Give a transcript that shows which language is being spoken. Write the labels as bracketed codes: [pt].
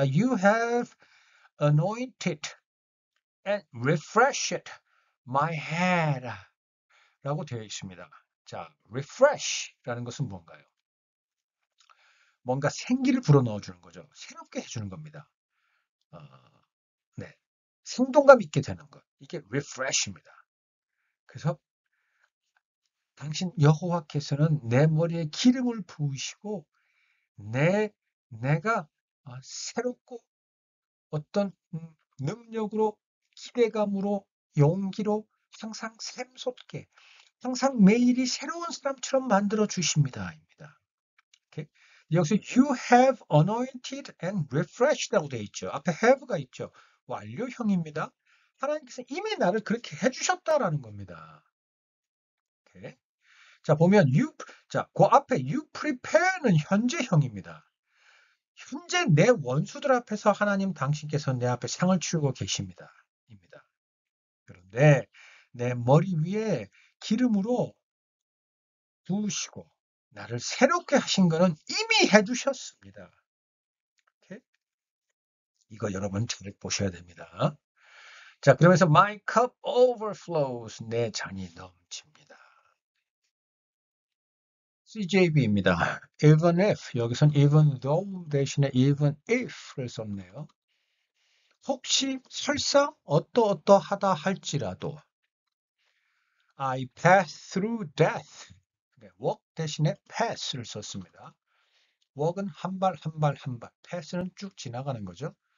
[en] You have anointed and refreshed my head. [ko] 라고 되어 있습니다. 자, refresh라는 것은 뭔가요? 뭔가 생기를 불어넣어 주는 거죠. 새롭게 해주는 겁니다. 어, 네. 생동감 있게 되는 것. 이게 refresh입니다. 그래서 당신 여호와께서는 내 머리에 기름을 부으시고 내가 새롭고 어떤 능력으로 기대감으로 용기로 항상 샘솟게 항상 매일이 새로운 사람처럼 만들어 주십니다입니다. 오케이? 여기서 you have anointed and refreshed 라고 되어 있죠. 앞에 have가 있죠. 완료형입니다. 하나님께서 이미 나를 그렇게 해주셨다라는 겁니다. 오케이? 자, 보면 그 앞에 you prepare 는 현재형입니다. 현재 내 원수들 앞에서 하나님 당신께서 내 앞에 상을 치우고 계십니다. 입니다. 그런데 내 머리 위에 기름으로 부으시고 나를 새롭게 하신 거는 이미 해두셨습니다. 오케이? 이거 여러분 잘 보셔야 됩니다. [en] 자, 그러면서 my cup overflows. [ko] 내 잔이 넘칩니다. CJB입니다. even if, 여기선 even though 대신에 even if를 썼네요. 혹시 설사 어떠하다 할지라도 I pass through death. walk 대신에 pass를 썼습니다. walk은 한 발, pass는 쭉 지나가는 거죠.